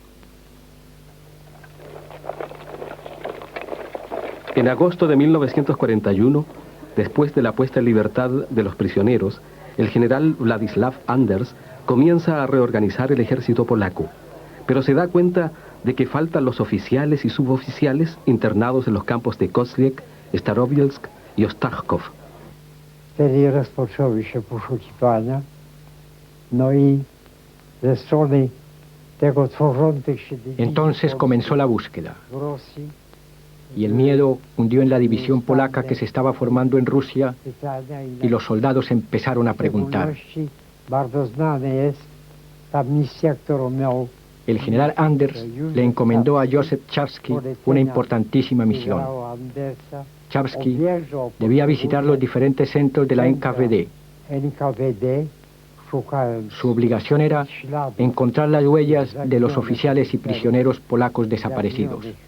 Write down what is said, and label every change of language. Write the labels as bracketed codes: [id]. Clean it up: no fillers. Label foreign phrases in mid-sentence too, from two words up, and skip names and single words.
[es] En agosto de 1941, después de la puesta en libertad de los prisioneros, el general Władysław Anders comienza a reorganizar el ejército polaco, pero se da cuenta de que faltan los oficiales y suboficiales internados en los campos de Koźle, Starobielsk y Ostachów. [pl] Wtedy rozpoczęły się poszukiwania, no i ze strony tego tworzących się dywizji [es] Entonces comenzó la búsqueda, [pl] w Rosji, [es] y el miedo hundió en la división polaca que se estaba formando en Rusia, y los soldados empezaron a preguntar. [pl] Bardzo znane jest ta misja, którą miał [es] El general Anders le encomendó a Józef Czarski una importantísima misión. Czarski debía visitar los diferentes centros de la NKVD. Su obligación era encontrar las huellas de los oficiales y prisioneros polacos desaparecidos.